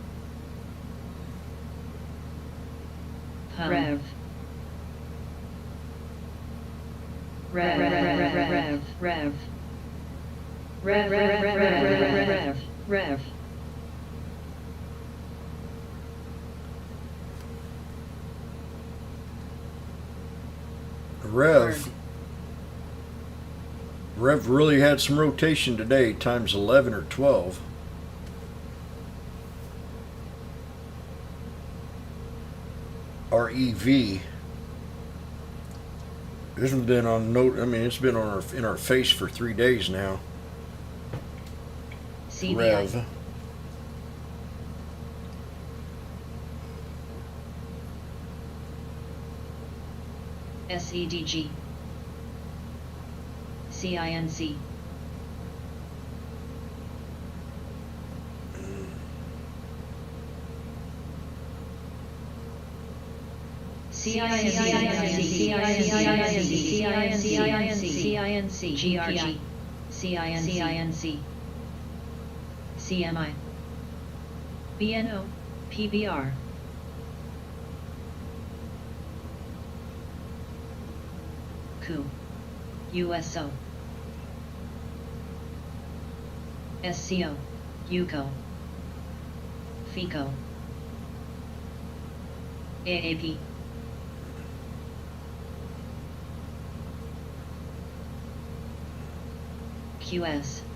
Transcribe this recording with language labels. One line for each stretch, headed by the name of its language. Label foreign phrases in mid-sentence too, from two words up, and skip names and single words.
English: Rev Rev Rev really had some rotation today, times 11 or 12. REV. This has been on note. I mean, it's been on in our face for 3 days now. CBI. Rev. SEDG CINC CINC GRG CINC CMI BNO PBR CU USO SCO UCO FICO AAP QS